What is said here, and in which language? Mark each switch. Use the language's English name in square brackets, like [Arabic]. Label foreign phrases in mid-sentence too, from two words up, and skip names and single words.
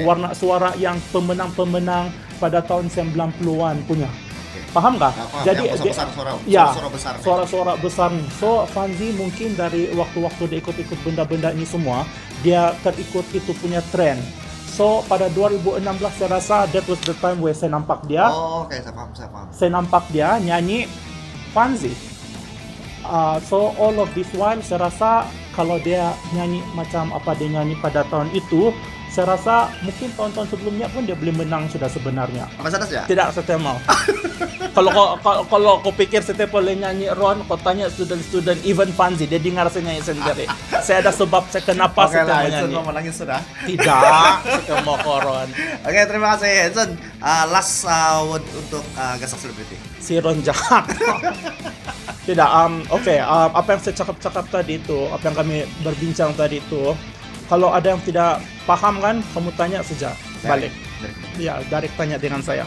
[Malay] Warna suara yang pemenang-pemenang pada tahun 90-an punya. Okay. Paham tak? Paham. Jadi suara besar nih. So Fancy mungkin dari waktu-waktu dia ikut benda-benda ini semua, dia terikut itu punya trend. So pada 2016 saya rasa [English] that was the time where [Malay] saya nampak dia. Oh, oke, saya paham. Saya nampak dia nyanyi Fancy. [English] So all of this while [Malay] saya rasa kalau dia nyanyi macam apa dia nyanyi pada tahun itu, Saya rasa mungkin tahun-tahun sebelumnya pun dia boleh menang sudah sebenarnya. Apa saja ya? Tidak, saya mau. Kalau kau pikir saya boleh nyanyi Ron, kau tanya [English] student even [Malay] Panzi, dia dengar saya nyanyi sendiri. Saya ada sebab saya kenapa Oke saya lah, mau Edson nyanyi. mau menangis sudah. Tidak, saya mau ke Ron. Oke, terima kasih Edson. [English] Last word [Malay] untuk Gasak Selebriti. Si Ron jahat. Tidak, apa yang saya cakap tadi itu, apa yang kami berbincang tadi itu, kalau ada yang tidak paham kan, kamu tanya saja balik. Ya, direct tanya dengan saya.